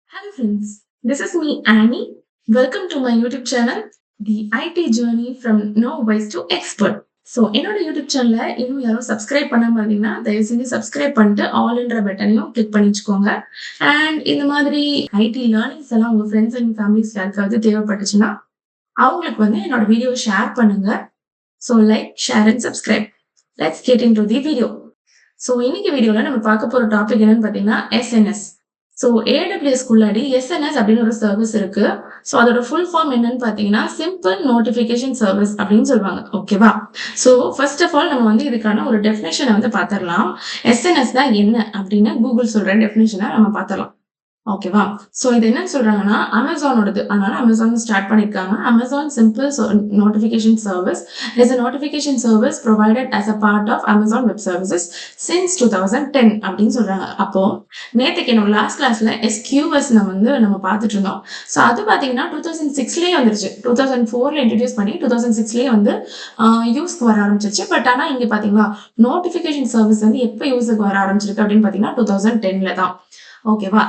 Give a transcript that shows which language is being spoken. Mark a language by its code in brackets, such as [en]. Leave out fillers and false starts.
[en] Hello friends, this is me Annie. Welcome to my YouTube channel, The IT Journey from Novice to Expert. [ta] So என்னோட YouTube சேனலை இன்னும் யாரும் subscribe பண்ணாம இருந்தீங்கன்னா தயவு செஞ்சு சப்ஸ்கிரைப் பண்ணிட்டு ஆல்ன்ற பட்டனையும் கிளிக் பண்ணி வச்சுக்கோங்க. அண்ட் இந்த மாதிரி ஐடி லேர்னிங்ஸ் எல்லாம் உங்க ஃப்ரெண்ட்ஸ் அண்ட் ஃபேமிலிஸ் யாருக்காவது தேவைப்பட்டுச்சுன்னா அவங்களுக்கு வந்து என்னோட வீடியோவை ஷேர் பண்ணுங்க. So like, share and subscribe. [en] Let's get into the video. [ta] So இன்னைக்கு வீடியோல நம்ம பார்க்க போற டாபிக் என்னன்னு பார்த்தீங்கன்னா எஸ்என்எஸ். ஸோ ஏடபிள்யூஎஸ் குள்ளாடி எஸ்என்எஸ் அப்படின்னு ஒரு சர்வீஸ் இருக்கு. ஸோ அதோட ஃபுல் ஃபார்ம் என்னன்னு பார்த்தீங்கன்னா சிம்பிள் நோட்டிஃபிகேஷன் சர்வீஸ் அப்படின்னு சொல்லுவாங்க. ஓகேவா? ஸோ ஃபர்ஸ்ட் ஆஃப் ஆல் நம்ம வந்து இதுக்கான ஒரு டெஃபினேஷனை வந்து பார்த்துடலாம். எஸ்என்எஸ் தான் என்ன அப்படின்னு கூகுள் சொல்ற டெஃபினேஷனை நம்ம பார்த்துடலாம். ஓகேவா? ஸோ இது என்னன்னு சொல்றாங்கன்னா அமேசானோடது, அதனால அமேசான் ஸ்டார்ட் பண்ணிருக்காங்க. [en] Amazon simple notification service is a notification service provided as a part of Amazon Web Services since 2010 [ta] அப்படின்னு சொல்றாங்க. அப்போ நேற்றுக்கு என்னோட லாஸ்ட் கிளாஸ்ல SQS நம்ம பார்த்துட்டு இருந்தோம். ஸோ அது பார்த்தீங்கன்னா 2006லயே வந்துருச்சு. 2004ல இன்ட்ரடியூஸ் பண்ணி 2006லயே வந்து யூஸ்க்கு வர ஆரம்பிச்சிருச்சு. பட் ஆனால் இங்க பாத்தீங்களா நோட்டிஃபிகேஷன் சர்வீஸ் வந்து எப்போ யூஸுக்கு வர ஆரம்பிச்சிருக்கு அப்படின்னு பார்த்தீங்கன்னா 2010ல தான். ஓகேவா?